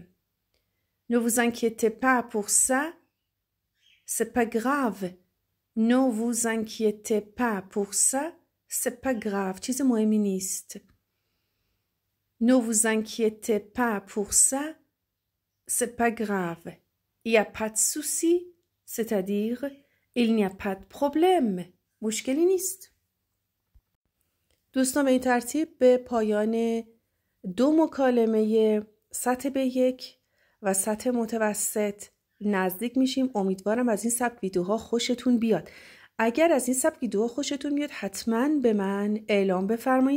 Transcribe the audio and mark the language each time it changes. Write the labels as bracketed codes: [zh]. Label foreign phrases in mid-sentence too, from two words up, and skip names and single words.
[fr] Ne vous inquiétez pas pour ça, c'est pas grave. Ne vous inquiétez pas pour ça, c'est pas grave. [fa] چیز مهمی نیست. [fr] Ne vous inquiétez pas pour ça, c'est pas grave. Il n'y a pas de souci, c'est-à-dire il n'y a pas de problème. [fa] مشکلی نیست. دوستان به این ترتیب به پایان 2 مکالمه سطح B1 و سطح متوسط نزدیک میشیم. امیدوارم از این سبک ویدیوها خوشتون بیاد. اگر از این سبک ویدیوها خوشتون بیاد حتما به من اعلام بفرمایید.